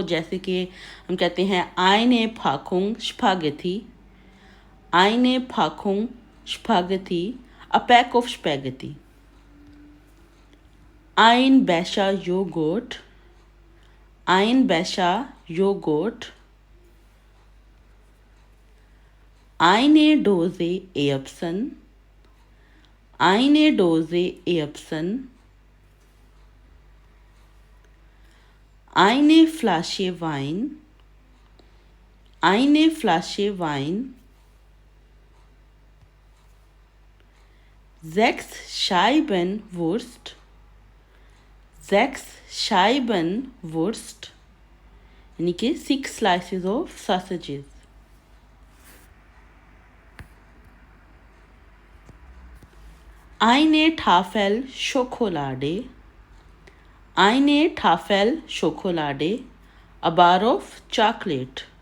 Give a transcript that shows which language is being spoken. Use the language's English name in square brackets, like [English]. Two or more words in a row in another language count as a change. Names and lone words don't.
[Hindi] जैसे कि हम कहते हैं [German] eine Packung Spaghetti, eine Packung Spaghetti, [English] a pack of spaghetti. [German] ein Becher Joghurt, ein Becher Joghurt. Eine Dose Erbsen, eine Dose Erbsen, eine Flasche Wein, eine Flasche Wein, 6 Scheiben Wurst, 6 Scheiben Wurst, [Hindi] यानी कि [English] 6 slices of sausages. Eine Tafel Schokolade, eine Tafel Schokolade, a bar of chocolate.